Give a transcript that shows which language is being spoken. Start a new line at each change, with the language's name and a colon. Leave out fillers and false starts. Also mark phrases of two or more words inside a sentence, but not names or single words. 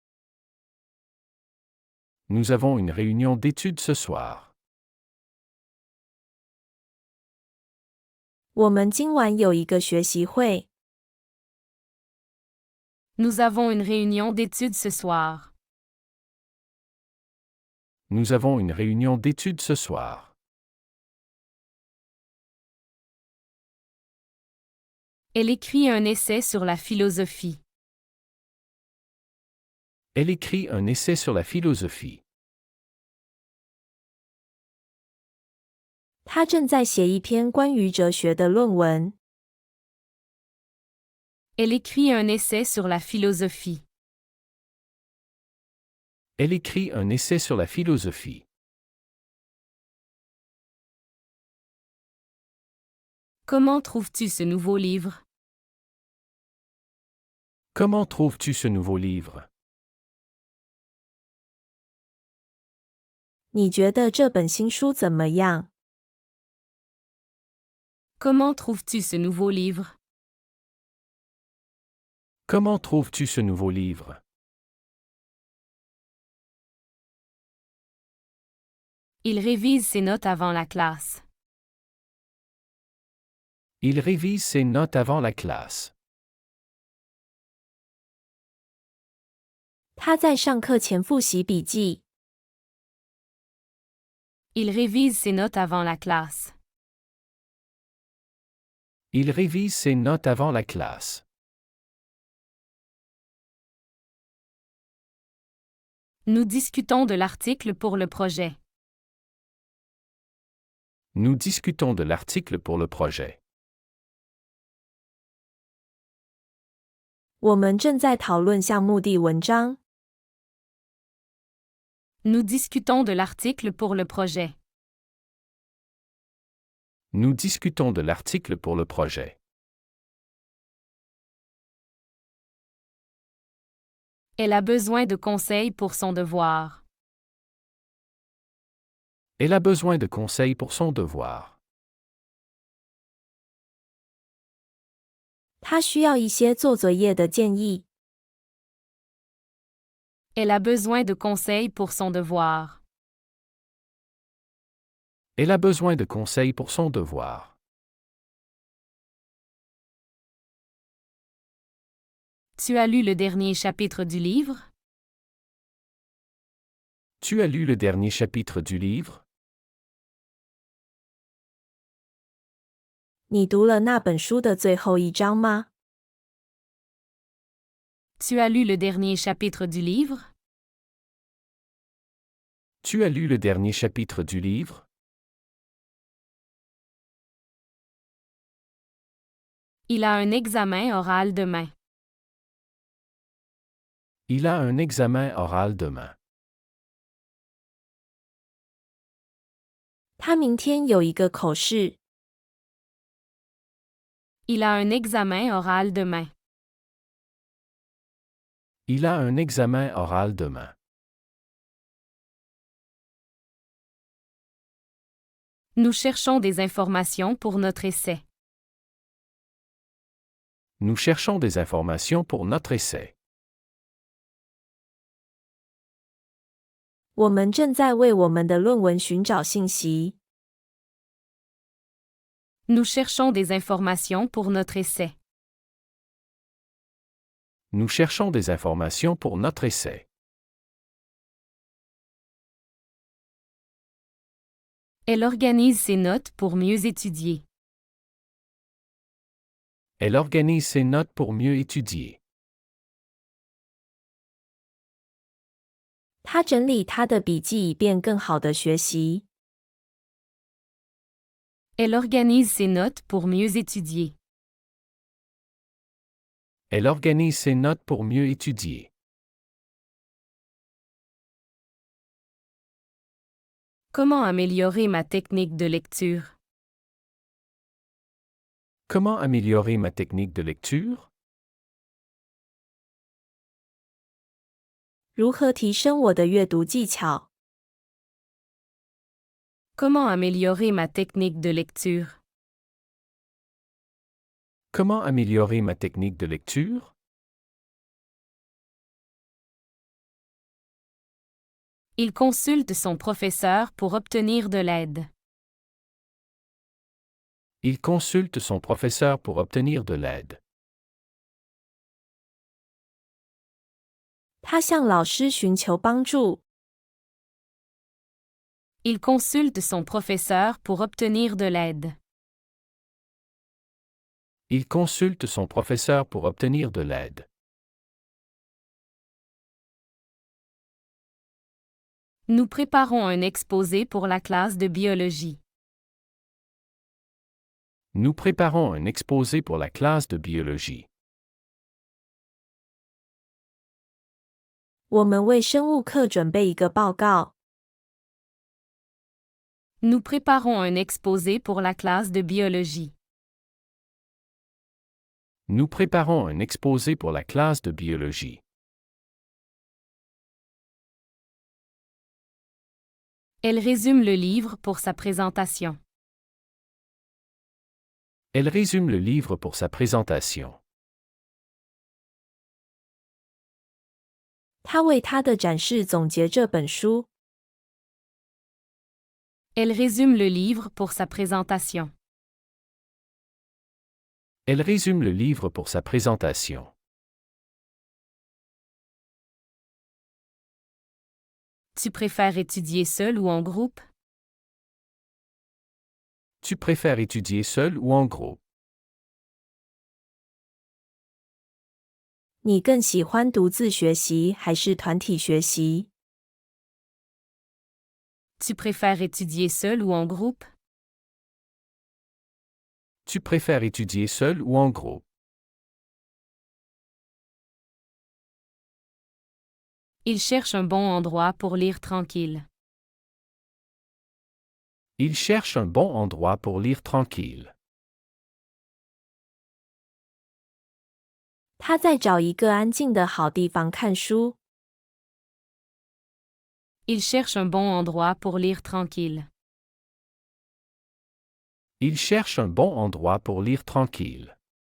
French: Nous avons une réunion d'études ce soir.
Chinese: 我们今晚有一个学习会。
French: Nous avons une réunion d'études ce soir. Nous avons une réunion d'études ce soir. Elle écrit un essai sur la philosophie. Elle écrit un essai sur la philosophie.
Chinese: 他正在写一篇关于哲学的论文。
French: Elle écrit un essai sur la philosophie. Elle écrit un essai sur la philosophie. Comment trouves-tu ce nouveau livre? Comment trouves-tu ce nouveau livre?
Chinese: 你觉得这本新书怎么样？
French: Comment trouves-tu ce nouveau livre? Comment trouves-tu ce nouveau livre? Il révise ses notes avant la classe. Il révise ses notes avant la classe.
Chinese: 他在上课前复习笔记。
French: Il révise ses notes avant la classe. Il révise ses notes avant la classe. Nous discutons de l'article pour le projet. Nous discutons de l'article pour le projet.
Chinese: 我们正在讨论项目的文章。
French: Nous discutons de l'article pour le projet. Nous discutons de l'article pour le projet. Elle a besoin de conseils pour son devoir. Elle a besoin de conseils pour son devoir.
Chinese: 他需要一些做作业的建议。
French: Elle a besoin de conseils pour son devoir. Elle a besoin de conseils pour son devoir. Tu as lu le dernier chapitre du livre? Tu as lu le dernier chapitre du livre?
Chinese: 你读了那本书的最后一章吗？
French: Tu as lu le dernier chapitre du livre? Tu as lu le dernier chapitre du livre? Il a un examen oral demain. Il a un examen oral demain.
Chinese: 他明天有一个口试。
French: Il a un examen oral demain. Il a un examen oral demain. Nous cherchons des informations pour notre essai. Nous cherchons des informations pour notre essai.
Chinese: 我们正在为我们的论文寻找信息。
French: Nous cherchons des informations pour notre essai. Nous cherchons des informations pour notre essai. Elle organise ses notes pour mieux étudier. Elle organise ses notes pour mieux étudier.
Chinese: 他整理他的笔记以便更好的学习。
French: Elle organise ses notes pour mieux étudier. Elle organise ses notes pour mieux étudier. Comment améliorer ma technique de lecture? Comment améliorer ma technique de lecture?
Chinese: 如何提升我的阅读技巧？
French: Comment améliorer ma technique de lecture? Comment améliorer ma technique de lecture? Il consulte son professeur pour obtenir de l'aide. Il consulte son professeur pour obtenir de l'aide.
Chinese: 他向老师寻求帮助。
French: Il consulte son professeur pour obtenir de l'aide. Il consulte son professeur pour obtenir de l'aide. Nous préparons un exposé pour la classe de biologie. Nous préparons un exposé pour la classe de biologie.
Chinese: 我们为生物课准备一个报告。
French: Nous préparons un exposé pour la classe de biologie. Nous préparons un exposé pour la classe de biologie. Elle résume le livre pour sa présentation. Elle résume le livre pour sa présentation.
Chinese: 他为他的展示总结这本书。
French: Elle résume le livre pour sa présentation. Elle résume le livre pour sa présentation. Tu préfères étudier seul ou en groupe? Tu préfères étudier seul ou en groupe?
Chinese: 你更喜欢独自学习还是团体学习？
French: Tu préfères étudier seul ou en groupe? Tu préfères étudier seul ou en groupe? Il cherche un bon endroit pour lire tranquille. Il cherche un bon endroit pour lire tranquille.
Chinese: 他在找一个安静的好地方看书。
French: Il cherche un bon endroit pour lire tranquille. Il cherche un bon endroit pour lire tranquille.